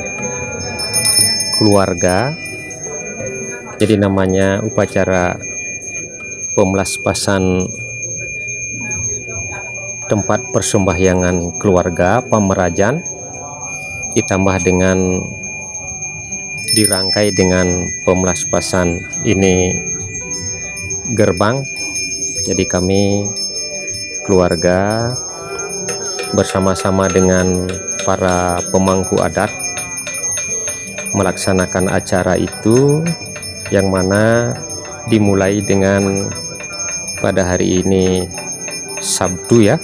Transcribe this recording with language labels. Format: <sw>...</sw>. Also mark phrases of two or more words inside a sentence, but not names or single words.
<id>keluarga, jadi namanya upacara pemelaspasan tempat persembahyangan keluarga Pamerajan, ditambah dengan dirangkai dengan pemelaspasan ini gerbang. Jadi kami keluarga bersama-sama dengan para pemangku adat melaksanakan acara itu, yang mana dimulai dengan pada hari ini Sabtu ya.</id>